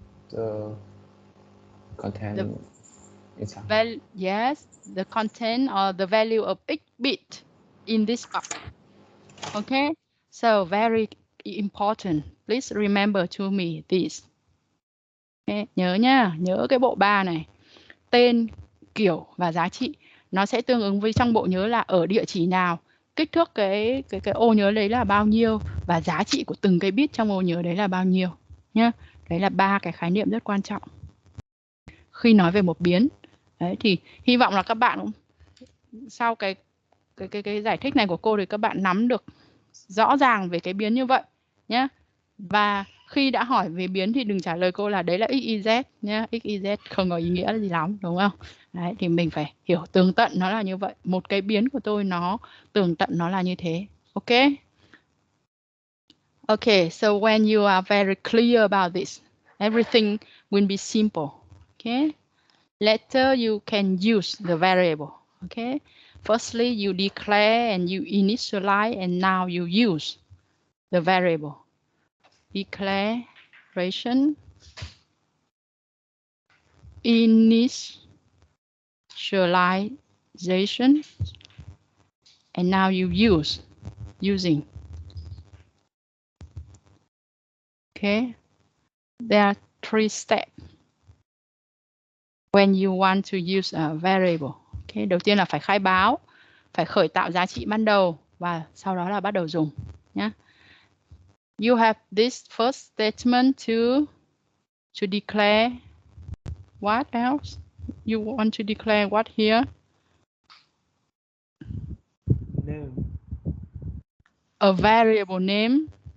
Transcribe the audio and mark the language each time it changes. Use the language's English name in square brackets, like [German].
[English] The content inside. yes, the content or the value of each bit in this box. Okay. So very important. Please remember to me this. [Vietnamese] Okay. Nhớ nhá, nhớ cái bộ ba này. Tên, kiểu và giá trị nó sẽ tương ứng với trong bộ nhớ là ở địa chỉ nào, kích thước cái ô nhớ đấy là bao nhiêu và giá trị của từng cái bit trong ô nhớ đấy là bao nhiêu nhá. Đấy là ba cái khái niệm rất quan trọng khi nói về một biến. Đấy thì hy vọng là các bạn sau cái giải thích này của cô thì các bạn nắm được rõ ràng về cái biến như vậy nhé. Và khi đã hỏi về biến thì đừng trả lời cô là đấy là XYZ nhé. XYZ không có ý nghĩa gì lắm, đúng không? Đấy, thì mình phải hiểu tường tận nó là như vậy. Một cái biến của tôi nó tường tận nó là như thế. [English] Ok? Okay, so when you are very clear about this, everything will be simple. Okay? Later you can use the variable. Okay? Firstly, you declare and you initialize and now you use the variable. Declaration, initialization, and now you using. Okay, there are three steps when you want to use a variable. [Vietnamese] Okay, đầu tiên là phải khai báo, phải khởi tạo giá trị ban đầu và sau đó là bắt đầu dùng nhé. [English] You have this first statement to declare. What else? You want to declare what here? Name. A variable name.